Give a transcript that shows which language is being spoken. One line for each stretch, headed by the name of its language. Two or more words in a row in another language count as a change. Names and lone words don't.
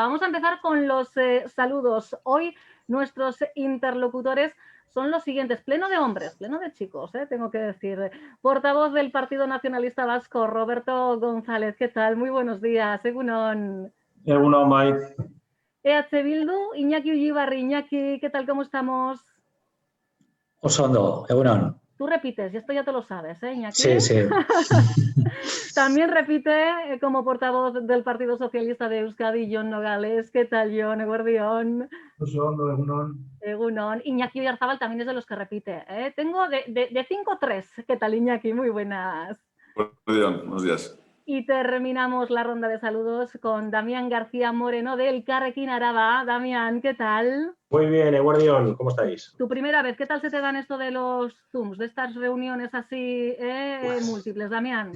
Spanish: Vamos a empezar con los saludos. Hoy nuestros interlocutores son los siguientes, pleno de hombres, pleno de chicos, tengo que decir. Portavoz del Partido Nacionalista Vasco, Roberto González, ¿qué tal? Muy buenos días,
Basque: Egunon. Egunon, Mai.
Spanish: EH Bildu, Iñaki Ullibarri. Iñaki, ¿qué tal? ¿Cómo estamos?
Basque: Oso ondo, Egunon.
Spanish: Tú repites, y esto ya te lo sabes, Iñaki? Sí, sí. También repite como portavoz del Partido Socialista de Euskadi, Jon Nogales. ¿Qué tal,
Basque: Jon? Eguerdión. Oso ondo, Egunon.
Spanish: Egunon. Iñaki Oyarzabal también es de los que repite. Tengo de 5-3. ¿Qué tal, Iñaki? Muy buenas. Buenos días. Y terminamos la ronda de saludos con Damián García Moreno del Elkarrekin Araba. Damián, ¿qué tal? Muy bien, Eguerdión, ¿cómo estáis? Tu primera vez, ¿qué tal se te dan esto de los Zooms, de estas reuniones así múltiples, Damián?